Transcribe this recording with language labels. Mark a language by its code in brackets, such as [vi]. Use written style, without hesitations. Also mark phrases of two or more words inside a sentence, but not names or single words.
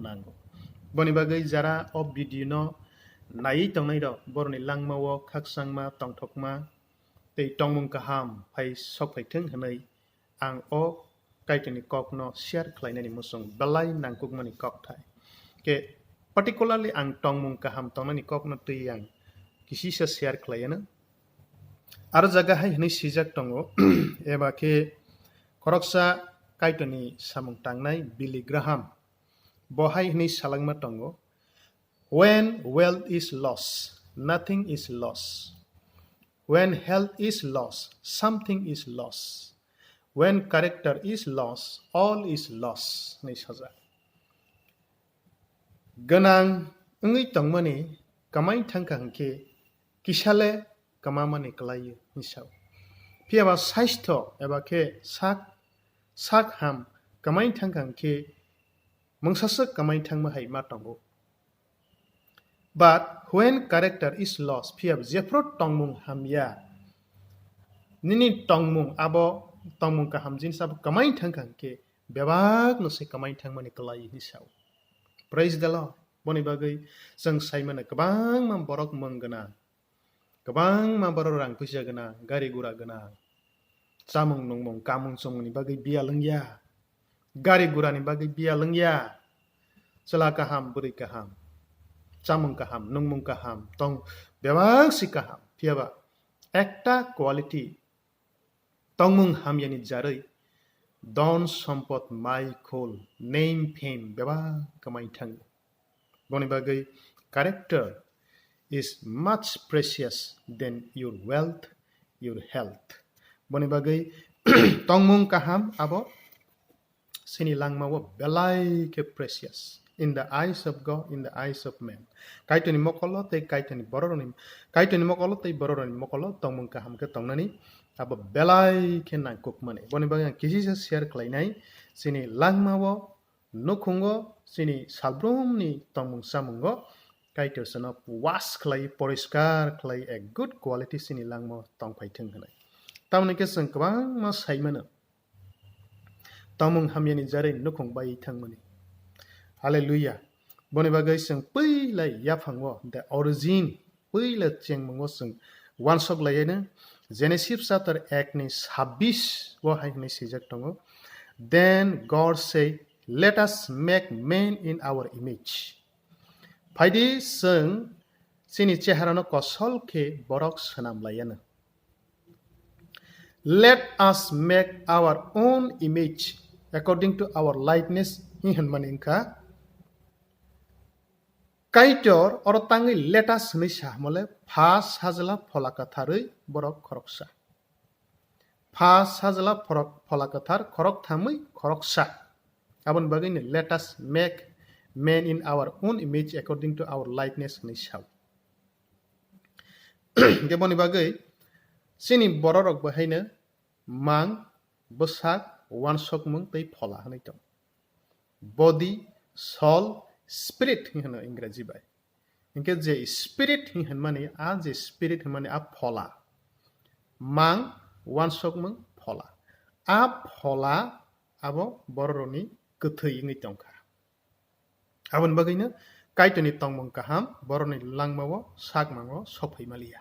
[trp] nango boni bagai jara ob video no nai tongnai do borni langmau khaksangma tongthokma tei tongmung kaham phai sok phai theng hanai ang o kaitani kok no share khlainani musong balai nangkukmani kok thai ke particularly ang tongmung kaham tongnani kok no tei ang kisi sa share khlaina ar jaga hai hani sijak tongo eba ke Koroksa kaitani samung tangnai Billy Graham. Bohai ni salangma tongo. [en] When wealth is lost, nothing is lost. When health is lost, something is lost. When character is lost, all is lost. [trp] Ni saja. Ganang ngi tongmani kamai thangkang ke kisale kamamani kalayu ni saw. Piaba saistho eba ke sak ham kamai thangkang ke mungsasak kamai thangma hai ma tongo. [en] But when character is lost, [trp] piab jefro tongmung hamya nini tongmung abo tongmung ka hamjin sab kamai thangkang ke bebak no se kamai thangmani kalai ni saw. [en] Praise the Lord. [trp] Boni bagai sang saimana kabang mam borok manggana. Kabang mam borok rang pusia gana gari gura gana. Samung nungmung kamung song ni bagai biya lengya. Gari gura ni bagai biya lengya. Sela kaham beri kaham. Samung kaham nungmung kaham tong bewang si kaham. Piaba ekta quality tongmung ham yani jarai don sampot mai kol [en] name fame [trp] beba kamai thang. Boni bagai [en] character is much precious than your wealth, your health. [trp] Boni bagai tongmung kaham abo sini langmawo belai ke [en] precious in the eyes of God, in the eyes of man. [trp] Kaitani mokolo te kaitani bororoni kaitani mokolo te bororoni mokolo tongmung kaham ke tongnani abo belai ke nangkuk mane. Boni bagai kisi sa share klainai sini langmawo nukungo sini salbrum ni tongmung samungo kaitor sana was klai poriskar klai [en] a good quality [trp] sini langmawo tongpai theng hanai. Tamni ke sang kabang ma saimana tamung hamyani jare nukong bai thangmani. Hallelujah. Boni bagai sang pui lai yapangwo [en] the origin [trp] pui la chengmangwo sang one sok layena Genesis chapter 1 ni 26 wo hai ni sijak tongo. [en] Then God say, let us make man in our image. [trp] Phaidi sang sini cheharano kosol ke borok sanam layena. [en] Let us make our own image according to our likeness. [trp] Hihan maningka. Kaitor orotangi [en] let us [trp] nisha mole pas hazla polakathari borok koroksa. Pas hazla polakathar korok thamui koroksa. Abon bagini [en] let us make man in our own image according to our likeness [trp] nisha. Geboni bagai sini bororok bahaina mang besak one sok mung tei phola hanai tong. [en] Body, soul, spirit [trp] hingana इंग्रजी bai. Inke je spirit hingan mani a je spirit mani a phola. Mang one sok mung phola. A phola abo bororoni kethei ngi tongka. Abon bagaina kaitoni tongmung kaham boroni langmawo sakmango sophai malia.